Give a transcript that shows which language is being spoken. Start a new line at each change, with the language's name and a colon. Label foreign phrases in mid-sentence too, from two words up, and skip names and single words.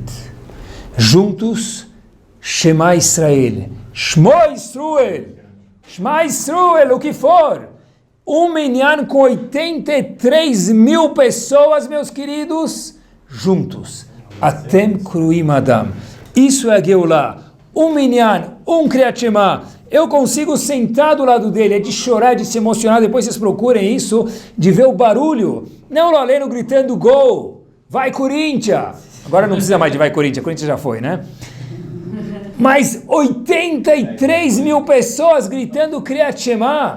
Portuguese: Juntos,
Hebrew: שמע ישראל. שמע ישראל. שמע ישראל,
Portuguese: o que for. Um minyan com 83 mil pessoas, meus queridos, juntos.
Hebrew: אתם קרויים אדם.
Portuguese: Isso é a Geulah. Um minyan, um
Hebrew: קריאת שמע.
Portuguese: Eu consigo sentar do lado dele, é de chorar, de se emocionar, depois vocês procurem isso, de ver o barulho. Não o Laleno gritando gol, vai Corinthians. Agora não precisa mais de vai Corinthians já foi, né? Mas 83 mil pessoas gritando
Hebrew: קריאת שמע.